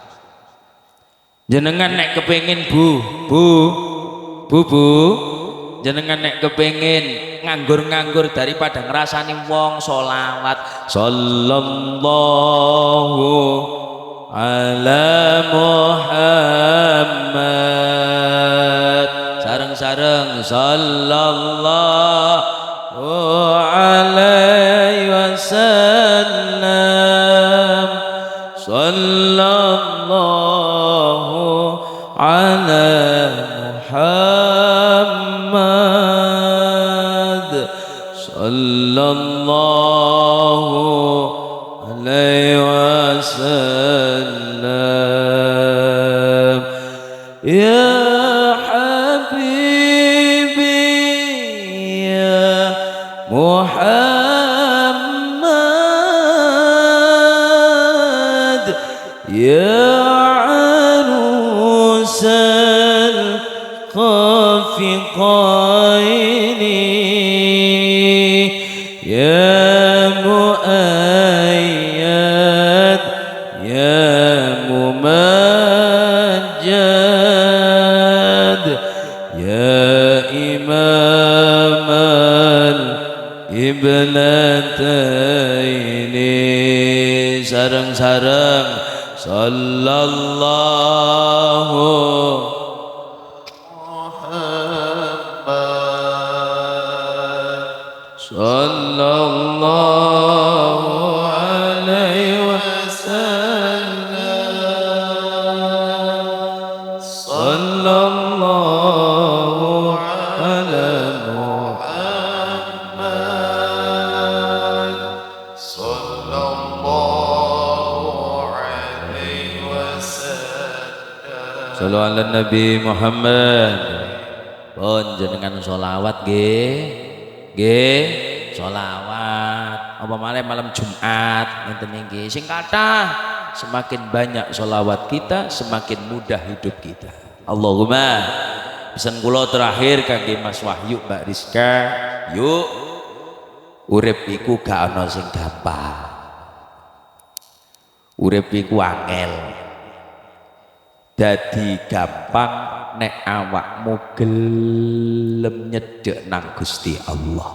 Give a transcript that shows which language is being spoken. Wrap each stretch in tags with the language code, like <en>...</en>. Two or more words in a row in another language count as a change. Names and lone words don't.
<jv>Jenengan nek kepengin bu, jenengan nek kepengin nganggur daripada ngrasani wong solawat</jv> <ar>صلى الله على محمد,</ar> <jv>sareng-sareng</jv> <ar>صلى الله عليه وسلم، صلى الله على محمد، صلى الله عليه وسلم. يا حبيبي يا محمد، يا الخافقين يا مؤيد يا ممجد يا إمام الإبنتين sareng-sareng sallallahu صلى الله عليه وسلم، صلى الله على محمد، صلى الله عليه وسلم. صلوا على النبي محمد.</ar> <jv>Pun jenengan sholawat nggih, sholawat. Apa malam Jumat ngenten niki sing kathah,</jv> <id>semakin banyak sholawat kita semakin mudah hidup kita.</id> <ar>Allahumma.</ar> <jv>Pesan kula terakhir kangge Mas Wahyu, Mbak Rizka, yuk urip iku gak ana sing gampang. Urip iku angel. Dadi gampang nek awakmu gelem nyedhek nang Gusti Allah.</jv>